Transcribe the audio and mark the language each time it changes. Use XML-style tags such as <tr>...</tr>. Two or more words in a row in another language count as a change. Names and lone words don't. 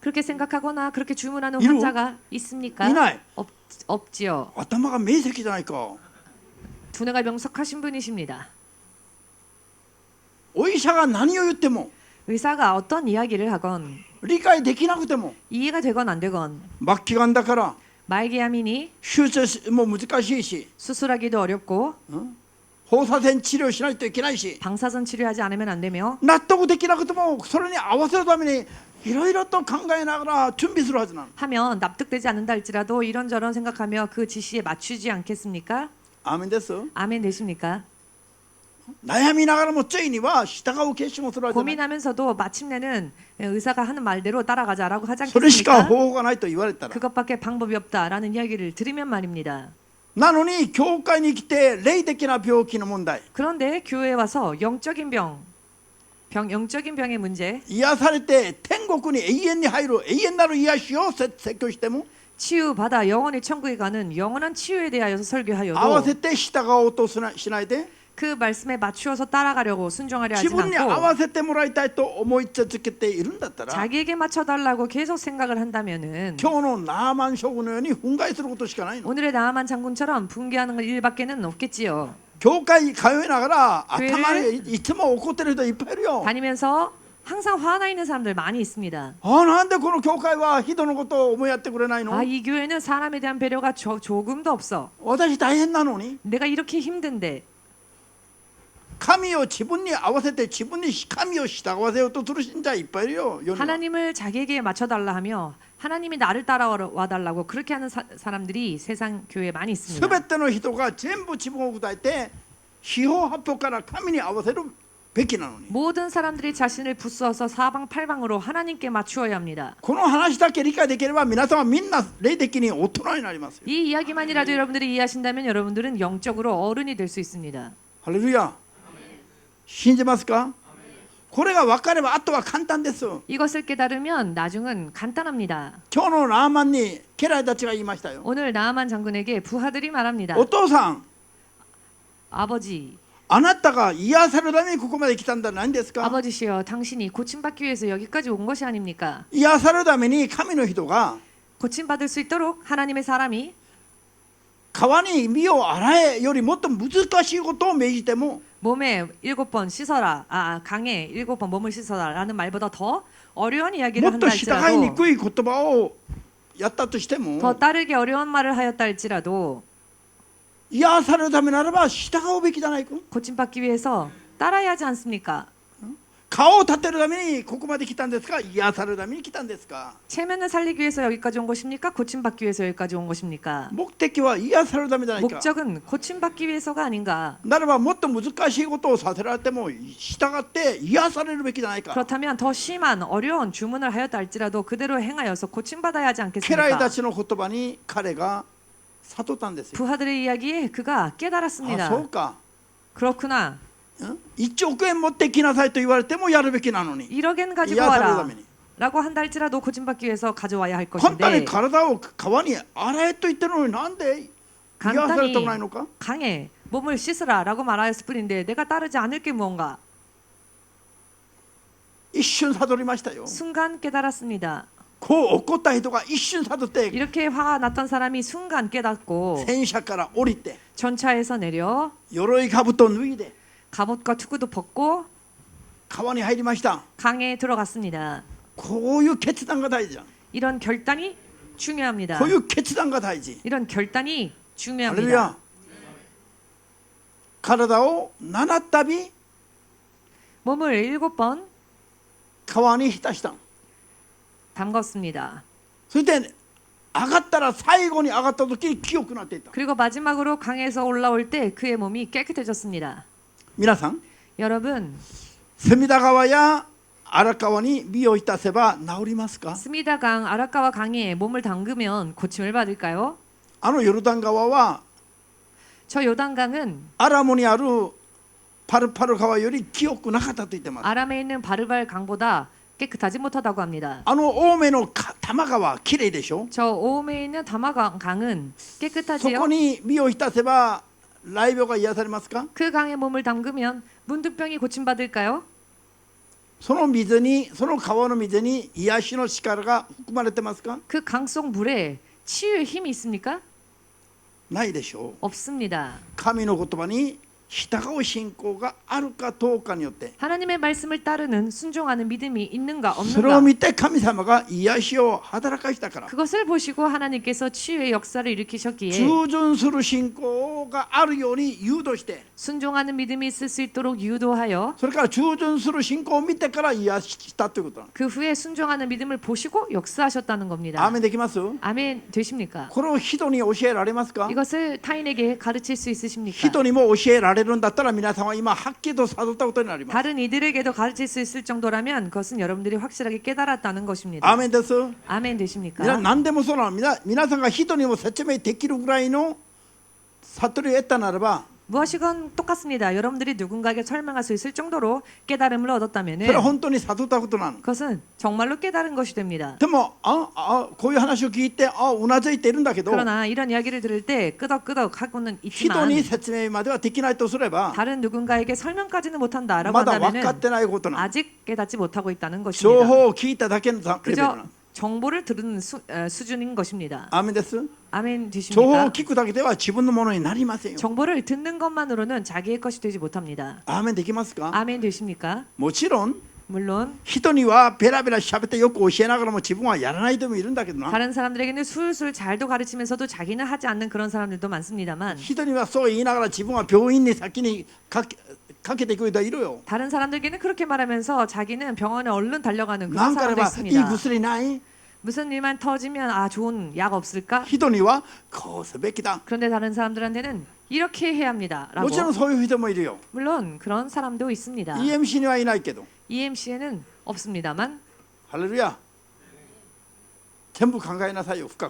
<ko>그렇게 생각하거나 그렇게 주문하는 이루? 환자가 있습니까?</ko> <ja>いない。</ja> <ko>없지요.</ko> <ja>頭が明晰じゃないか。</ja> <ko>두뇌가 명석하신 분이십니다.</ko> <ja>お医者が何を言っても</ja> <ko>의사가 어떤 이야기를 하건</ko> <ja>理解できなくても</ja> <ko>이해가 되건 안 되건</ko> <ja>末期がんだから</ja> <ko>말기암이니</ko> <ja>手術も難しいし</ja> <ko>수술하기도 어렵고</ko> <ja>放射線治療しないといけないし</ja> <ko>방사선 치료하지 않으면 안 되며</ko> <ja>納得できなくてもそれに合わせるためにいろいろと考えながら準備するはずなの。</ja> <ko>하면 납득되지 않는다 할지라도 이런저런 생각하며 그 지시에 맞추지 않겠습니까?</ko> <ja>アーメンです。</ja> <ko>아멘 되십니까?</ko> <ja>悩みながらもついには従う決心をするわけじゃない。</ja> <ko>고민하면서도 마침내는 의사가 하는 말대로 따라가자라고 하지</ko> <ja>それしか</ja> <ko>않겠습니까?</ko> <ja>方法がないと言われたら</ja> <ko>그것밖에 방법이 없다라는 이야기를 들으면 말입니다.</ko> <ja>なのに教会に来て霊的な病気の問題</ja> <ko>그런데 교회에 와서 영적인 영적인 병의 문제,</ko> <ja>癒されて天国に永遠に入る永遠なる癒しを説教しても</ja> <ko>치유받아 영원히 천국에 가는 영원한 치유에 대하여서</ko> <ja>合わ</ja> <ko>설교하여도</ko> <ja>せて従おうとしないで</ja> <ko>그 말씀에 맞추어서 따라가려고 순종하려</ko> <ja>自</ja> <ko>하지</ko> <ja>分に合わ</ja> <ko>않고</ko> <ja>せてもらいたいと思い続けているんだったら</ja> <ko>자기에게 맞춰달라고 계속 생각을 한다면은</ko> <ja>今日のナーマン将軍のように憤慨することしかないの。</ja> <ko>오늘의 나아만 장군처럼 붕괴하는 일밖에는 없겠지요.</ko> <ja>教会通いながら</ja> <ko>교회를</ko> <ja>頭にいつも怒ってる人いっぱいいるよ。</ja> <ko>다니면서 항상 화나 있는 사람들 많이 있습니다.</ko> <ja>なんでこの教会は人のことを思いやってくれないの？</ja> <ko>이 교회는 사람에 대한 배려가 조금도 없어.</ko> <ja>私大変なのに</ja> <ko>내가 이렇게 힘든데</ko> <ja>神を自分に合わせて自分に神を従わせようとする信者いっぱいいるよ。世には</ja> <ko>하나님을 자기에게 맞춰달라 하며 하나님이 나를 따라와 달라고 그렇게 하는 사람들이 세상 교회에 많이 있습니다.</ko> <ja>全ての人が全部自分を砕いて四方八方から神に合わせるべきなのに</ja> <ko>모든 사람들이 자신을 부수어서 사방팔방으로 하나님께 맞추어야 합니다.</ko> <ja>この話だけ理解できれば皆さんはみんな霊的に大人になりますよ。</ja> <ko>이 이야기만이라도 여러분들이 이해하신다면 여러분들은 영적으로 어른이 될 수 있습니다.</ko> <ja>ハレルヤ。信じますか？これが分かればあとは簡単です。</ja> <ko>이것을 깨달으면 나중은 간단합니다.</ko> <ja>今日のラーマンに家来たちが言いましたよ。</ja> <ko>오늘 나아만 장군에게 부하들이 말합니다.</ko> <ja>お父さん、</ja> <ko>아버지,</ko> <ja>あなたが癒されるためにここまで来たんじゃないんですか？</ja> <ko>아버지시여 당신이 고침받기 위해서 여기까지 온 것이 아닙니까?</ko> <ja>癒されるために神の人が</ja> <ko>고침받을 수 있도록 하나님의 사람이</ko> <ja>川に身を洗えよりもっと難しいことを命じても</ja> <ko>몸에 7번 씻어라, 강에 7번 몸을 씻어라라는 말보다 더 어려운 이야기를</ko> <ja>もっ</ja> <ko>한다</ko> <ja>と従いに</ja> <ko>할지라도</ko> <ja>くい言葉をやったとしても</ja> <ko>더 따르기 어려운 말을 하였다 할지라도</ko> <ja>癒されるためならば従うべきじゃないか。</ja> <ko>고침받기 위해서 따라야 하지 않습니까?</ko> <ja>顔を立てるためにここまで来たんですか？癒されるために来たんですか？</ja> <ko>체면을 살리기 위해서 여기까지 온 것입니까? 고침받기 위해서 여기까지 온 것입니까?</ko> <ja>目的は癒されるためじゃないか。</ja> <ko>목적은 고침받기 위해서가 아닌가?</ko> <ja>ならばもっと難しいことをさせられても従って癒されるべきじゃないか。</ja> <ko>그렇다면 더 심한 어려운 주문을 하였다 할지라도 그대로 행하여서 고침받아야 하지</ko> <ja>家来</ja> <ko>않겠습니까?</ko> <ja>たちの言葉に彼が悟ったんですよ。</ja> <ko>부하들의 이야기에 그가</ko> <ja>あ、</ja> <ko>깨달았습니다.</ko> <ja>そうか。</ja> <ko>그렇구나.</ko> <ja>1億円持ってきなさいと言われてもやるべきなのに</ja> <ko>1억엔 가지고</ko> <ja>癒されるた</ja> <ko>와라</ko> <ja>めに</ja> <ko>라고 한다 할지라도 고침받기 위해서 가져와야 할</ko> <ja>簡単に</ja> <ko>것인데</ko> <ja>体を川に洗えと言ってるのになんで癒され</ja> <ko>간단히</ko> <ja>てもないのか。</ja> <ko>강에 몸을 씻으라 라고 말하였을 뿐인데 내가 따르지 않을 게 무언가.</ko> <ja>一瞬悟りましたよ。</ja> <ko>순간 깨달았습니다.</ko> <ja>こう怒った人が一瞬悟って</ja> <ko>이렇게 화가 났던 사람이 순간 깨닫고</ko> <ja>戦車から降りて</ja> <ko>전차에서 내려</ko> <ja>鎧兜を脱いで</ja> <ko>갑옷과 투구도 벗고</ko> <ja>川に入りました。</ja> <ko>강에 들어갔습니다.</ko> <ja>こういう決断が大事じゃん。</ja> <ko>이런 결단이 중요합니다.</ko> <ja>こういう決断が大事。</ja> <ko>이런 결단이</ko> <ja>ハレル</ja> <ko>중요합니다.</ko> <ja>ヤ。体を7度</ja> <ko>몸을 7번</ko> <ja>川に浸した。</ja> <ko>담궜습니다.</ko> <ja>そして上がったら最後に上がった時に清くなっていった。</ja> <ko>그리고 마지막으로 강에서 올라올 때 그의 몸이 깨끗해졌습니다.</ko> <ja>皆さん</ja> <ko>여러분,</ko> <ja>隅田川や荒川に身を浸せば治りますか？</ja> <ko>스미다강, 아라카와 강에 몸을 담그면 고침을 받을까요?</ko> <ja>あのヨルダン川は</ja> <ko>저 요단강은</ko> <ja>アラモにあるパルパル川より清くなかったと言ってます。</ja> <ko>아람에 있는 바르발 강보다 깨끗하지 못하다고 합니다.</ko> <ja>あの青梅の多摩川きれいでしょ。</ja> <ko>저 오음에 있는 다마강은</ko> <ja>そ</ja> <ko>깨끗하지요?</ko> <ja>こに身を浸せば雷病が癒されますか？</ja> <ko>그 강에 몸을 담그면 문득병이 고침받을까요?</ko> <ja>その水に、その川の水に癒しの力が含まれてますか？</ja> <ko>그 강 속 물에 치유의 힘이 있습니까?</ko> <ja>ないでしょう。</ja> <ko>없습니다.</ko> <ja>神の言葉に従う信仰があるかどうかによって、</ja> <ko>하나님의 말씀을 따르는 순종하는 믿음이 있는가</ko> <ja>それを</ja> <ko>없는가</ko> <ja>見て神様が癒しを働かしたから、</ja> <ko>그것을 보시고 하나님께서 치유의 역사를 일으키셨기에</ko> <ja>従順する信仰があるように誘導して、</ja> <ko>순종하는 믿음이 있을 수 있도록 유도하여</ko> <ja>それから従順する信仰を見てから癒したということなの。</ja> <ko>그 후에 순종하는 믿음을 보시고 역사하셨다는 겁니다.</ko> <ja>アーメンできます？</ja> <ko>아멘 되십니까?</ko> <ja>これを人に教えられますか？</ja> <ko>이것을 타인에게 가르칠 수 있으십니까?</ko> <ja>人にも教えられるんだったら皆さんは今はっきりと悟ったことになります。</ja> <ko>다른 이들에게도 가르칠 수 있을 정도라면 그것은 여러분들이 확실하게 깨달았다는 것입니다.</ko> <ja>アーメンです。</ja> <ko>아멘 되십니까?</ko> <ja>何でもそうなの。皆さんが人にも説明できるぐらいの悟りを得たならば、</ja> <ko>무엇이건 똑같습니다. 여러분들이 누군가에게 설명할 수 있을 정도로 깨달음을</ko> <ja>そ</ja> <ko>얻었다면</ko> <ja>れは本当に悟ったことなの。</ja> <ko>그것은 정말로 깨달은 것이 됩니다.</ko> <ja>でもこういう話を聞いてうなずいているんだけど、</ja> <ko>그러나 이런 이야기를 들을 때 끄덕끄덕 하고는</ko> <ja>人</ja> <ko>있지만</ko> <ja>に説明まではできないとすれば</ja> <ko>다른 누군가에게 설명까지는 못한다라고</ko> <ja>まだ分かっ</ja> <ko>한다면</ko> <ja>てないことなの。</ja> <ko>아직 깨닫지 못하고 있다는</ko> <ja>情</ja> <ko>것입니다.</ko> <ja>報を聞いただけのレベルな</ja> <ko>그저</ko> <ja>の。</ja> <ko>정보를 들은 수준인 것입니다.</ko> <ja>アーメンです。</ja> <ko>아멘</ko> <ja>情報を</ja> <ko>되십니까?</ko> <ja>聞くだけでは自分のものになりませんよ。</ja> <ko>정보를 듣는 것만으로는 자기의 것이 되지 못합니다.</ko> <ja>アーメンできますか？</ja> <ko>아멘 되십니까?</ko> <ja>もちろん</ja> <ko>물론</ko> <ja>人にはベラベラ喋ってよく教えながらも自分はやらない人もいるんだけどな。</ja> <ko>다른 사람들에게는 술술 잘도 가르치면서도 자기는 하지 않는 그런 사람들도 많습니다만</ko> <ja>人にはそう言いながら自分は病院に先にかけていく人いるよ。</ja> <ko>다른 사람들에게는 그렇게 말하면서 자기는 병원에 얼른 달려가는</ko> <ja>な</ja> <ko>그런</ko> <ja>んかあれ</ja> <ko>사람도</ko> <ja>ばいい</ja> <ko>있습니다.</ko> <ja>薬ない？</ja> <ko>무슨 일만 터지면 아 좋은 약 없을까?</ko> <ja>人にはこうすべきだ。</ja> <ko>그런데 다른 사람들한테는 이렇게 해야 합니다라고.</ko> <ja>もちろんそういう人もいるよ。</ja> <ko>물론 그런 사람도 있습니다.</ko> <ja>EMC にはいないけど。</ja> <ko>EMC에는 없습니다만</ko> <ja>ハレルヤ。全部考えなさいよ、深く。</ja>